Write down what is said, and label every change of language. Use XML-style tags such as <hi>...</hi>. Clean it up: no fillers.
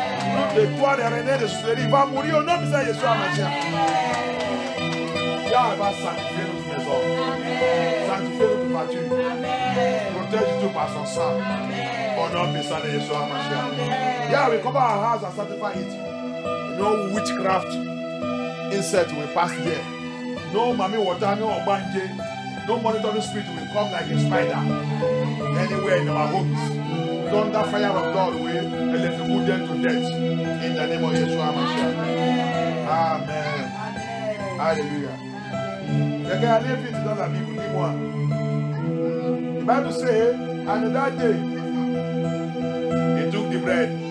<fr>Tout le toit d'araignée de sorcellerie, il va mourir au nom puissant de Yeshua. Dieu va sanctifier notre maison, sanctifier notre voiture, protège tout par son sang. Au nom puissant de Yeshua Mashiach.</fr> <en>Yeah, we cover our house and sanctify it. No witchcraft insect will pass there. No mami water, no obanje, no monitoring spirit will come like a spider anywhere in our homes. Thunder fire of God will electrocute them to death. In the name of Yeshua Mashiach. Amen. Alléluia.</en> <fr>Regardez vite dans la Bible, dis-moi.</fr> <en>The Bible says, and that day, he took the bread.</en>